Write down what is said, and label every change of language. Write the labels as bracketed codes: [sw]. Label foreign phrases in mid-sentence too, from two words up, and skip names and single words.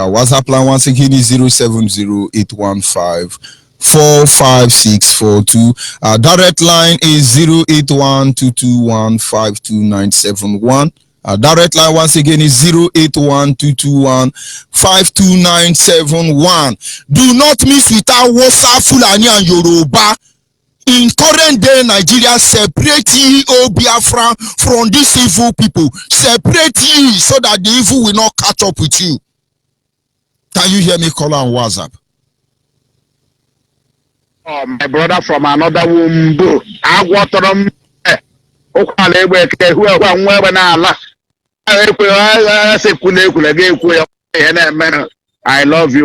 [en] Our WhatsApp line once again is 070-815-45642. Our direct line is 081-221-52971. Our direct line once again is 081-221-52971. Do not miss with our Hausa, Fulani and Yoruba. In current day Nigeria, separate ye, O Biafra, from these evil people. Separate ye so that the evil will not catch up with you. Can you hear me call on WhatsApp? Oh, my brother from another womb. I water them. I love you.